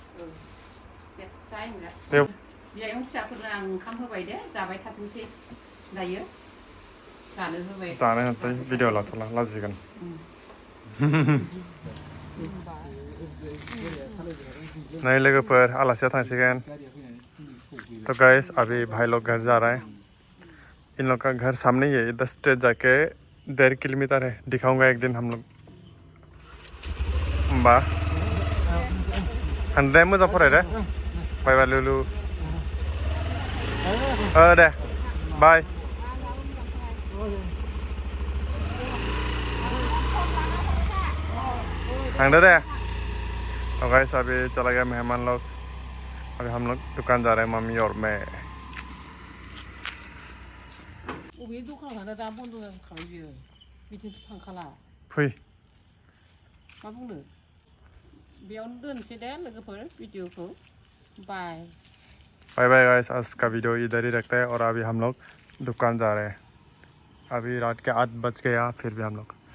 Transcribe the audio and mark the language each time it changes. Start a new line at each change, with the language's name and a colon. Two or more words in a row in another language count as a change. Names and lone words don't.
Bodo: बियायं फिसाफोरनो आं ओंखाम होबाय दे जाबाय थाथोंसै दायो जानो होबाय जानो होनसै भिडिअ लाथ'ला लाजिगोन
Hindi: नहीं
Bodo: लोगोफोर आलासिया थांसिगोन
Hindi: तो गाइस अभी भाई लोग घर जा रहा है इन लोग का घर सामने ही है इधर स्ट्रेट जाके 1.5 किलोमीटर है दिखाऊंगा एक दिन हम लोग
Bodo: बा दे मोजां फराय दे बाय बाय लुलु दे बाय थांदो दे
Hindi: तो गाइस अभी चला गया मेहमान लोग अभी हम लोग दुकान जा रहे हैं मम्मी और मैं फै
Bodo: मा बुंनो बेयावनो दोनसै दे लोगोफोर भिडिअखौ बाय
English: bye bye guys
Hindi: आज का वीडियो इधर ही रखते हैं और अभी हम लोग दुकान जा रहे हैं अभी रात के 8 बज गया फिर भी हम लोग